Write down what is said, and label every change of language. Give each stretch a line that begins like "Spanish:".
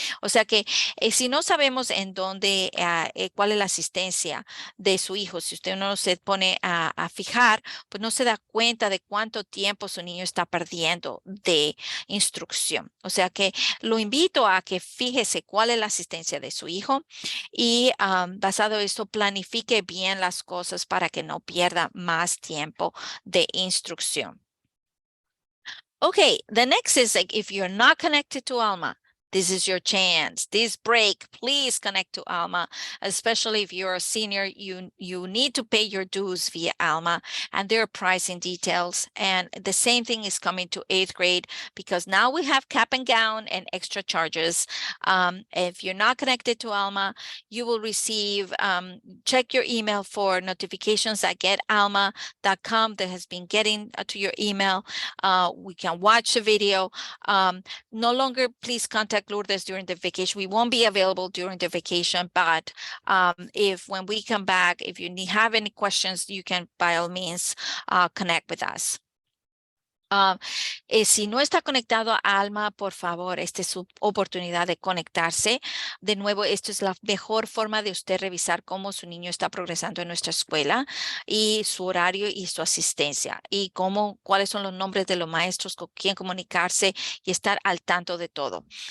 Spanish: O sea que si no sabemos en dónde, cuál es la asistencia de su hijo, si usted no se pone a fijar, pues no se da cuenta de cuánto tiempo su niño está perdiendo de instrucción. O sea que lo invito a que fíjese cuál es la asistencia de su hijo y basado en esto planifique bien las cosas para que no pierda más tiempo de instrucción.
English: Okay, the next is like if you're not connected to Alma, this is your chance. This break, please connect to Alma, especially if you're a senior, you need to pay your dues via Alma, and there are pricing details. And the same thing is coming to 8th grade, because now we have cap and gown and extra charges. If you're not connected to Alma, you will receive, check your email for notifications at getalma.com that has been getting to your email. We can watch the video. No longer please contact Lourdes during the vacation. We won't be available during the vacation, but if when we come back, if you have any questions, you can by all means connect with us.
Spanish: Si no está conectado a Alma, por favor, esta es su oportunidad de conectarse. De nuevo, esto es la mejor forma de usted revisar cómo su niño está progresando en nuestra escuela y su horario y su asistencia y cuáles son los nombres de los maestros con quién comunicarse y estar al tanto de todo.